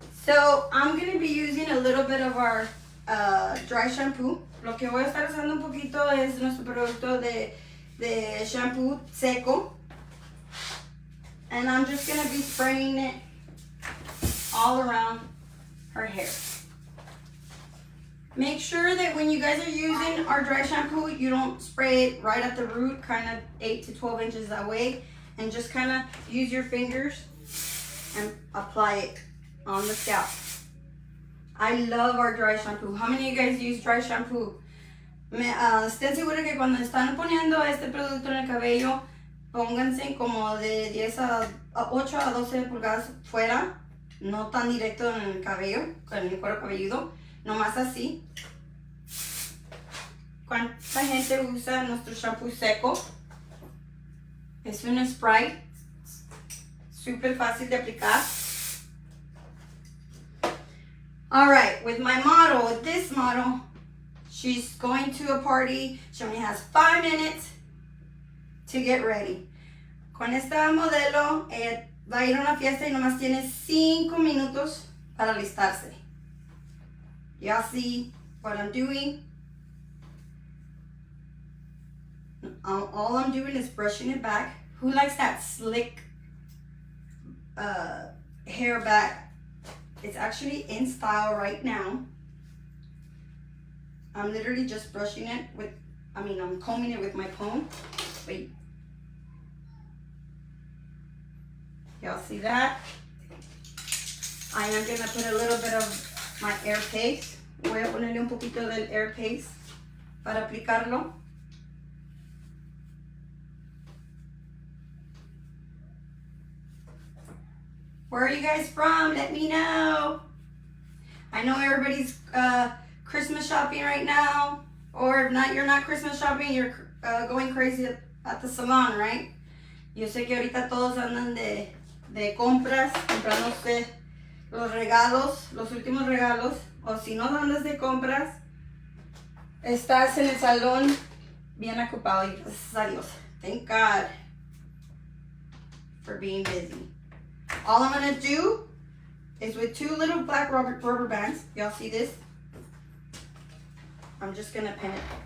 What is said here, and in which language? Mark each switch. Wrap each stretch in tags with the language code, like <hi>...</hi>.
<en>So I'm going to be using a little bit of our dry shampoo.</en> <es>Lo que voy a estar usando un poquito es nuestro producto de shampoo seco.</es> <en>And I'm just going to be spraying it all around her hair. Make sure that when you guys are using our dry shampoo, you don't spray it right at the root, kind of 8 to 12 inches away, and just kind of use your fingers and apply it on the scalp. I love our dry shampoo. How many of you guys use dry shampoo?</en> <es>Estén seguros que cuando están poniendo este producto en el cabello, pónganse como de 8 a 12 pulgadas fuera, no tan directo en el cabello, en el cuero cabelludo. Nomás así. ¿Cuánta gente usa nuestro shampoo seco? Es un spray súper fácil de aplicar.</es> <en>Alright, with my model, with this model, she's going to a party. She only has 5 minutes to get ready.</en> <es>Con esta modelo, va a ir a una fiesta y nomás tiene 5 minutos para alistarse.</es> <en>Y'all see what I'm doing? All I'm doing is brushing it back. Who likes that slick hair back? It's actually in style right now. I'm literally just brushing it with, I'm combing it with my comb. Wait. Y'all see that? I am gonna put a little bit of my air paste.</en> <es>Voy a ponerle un poquito del air paste para aplicarlo.</es> <en>Where are you guys from? Let me know. I know everybody's Christmas shopping right now, or if not, you're not Christmas shopping, you're going crazy at the salon, right?</en> <es>Yo sé que ahorita todos andan de compras, comprándose los regalos, los últimos regalos, o si no andas de compras, estás en el salón bien ocupado y gracias a Dios.</es> <en>Thank God for being busy. All I'm gonna do is with 2 little black rubber bands, y'all see this? I'm just gonna pin it.</en>